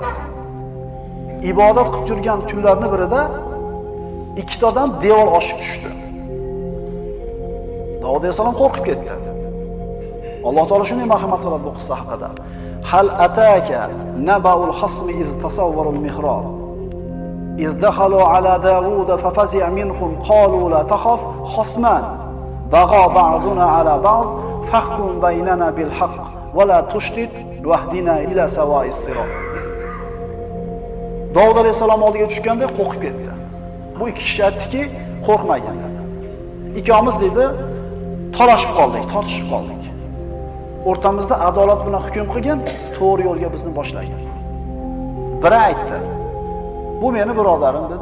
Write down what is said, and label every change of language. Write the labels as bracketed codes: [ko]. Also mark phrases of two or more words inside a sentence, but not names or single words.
[uz] Ibodat qilib yurgan kunlarning birida ikkita odam devor oshib tushdi. Davud alayhissalom qo'rqib ketdi. Alloh taolo shunday marhamat qiladi bu qissa haqida. [ar] هل أتاك نبأ الخصم إذ تسوروا المحراب. إذ دخلوا على داود ففزع منهم قالوا لا تخف خصمان بغى بعضنا على بعض فاحكم بيننا بالحق ولا تشتت واهدنا إلى سواء الصراط. [uz] Davud alayhisalom oldiga tushganda qo'rqib ketdi. Bu ikki kishi aytdiki, qo'rqmaganlar. Ikkomiz dedi, talashib qoldik, tortishib qoldik. O'rtamizda adolat bilan hukm qilgan, to'g'ri yo'lga bizni boshlagan. Biri aytdi: "Bu meni birodarim" dedi.